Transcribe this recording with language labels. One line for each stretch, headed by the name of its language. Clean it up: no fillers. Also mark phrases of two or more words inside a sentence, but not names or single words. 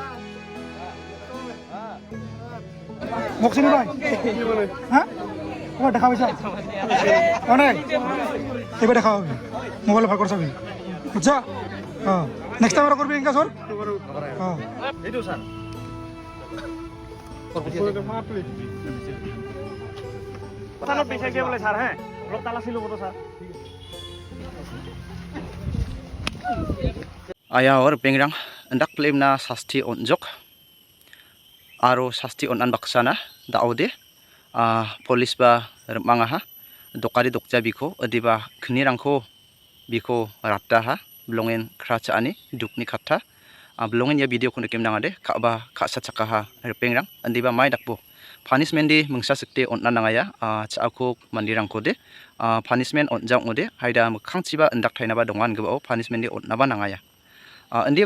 Bangla: মকসিনি ভাই হ্যাঁ তোমার দেখা পাইছা অনেক এবার দেখা হবে মোবাইল ভাল করে চাবি বুঝছা
English: next time
Bangla: করবি ইনকা সর এইটো স্যার কথা না পয়সা দিয়ে বলে স্যার হ্যাঁ লোক তালা ছিল বলো স্যার
Garo: aya or pengrang andak plemna sasti onjok aro sasti onan baksana daode police ba manga ha dokari dokja biko adiba khnirangko biko ratta ha blongen kracha ani dukni khatha blongen ya video kun kem nangade kaba khasa chaka ha pengrang andiba mai dakbo punishment de mungsa sikte onna nangaya chakuk mandirangko de punishment onjang ode haida mkhangchiba andak thaina ba dongan gbo punishment de onna ba nangaya andi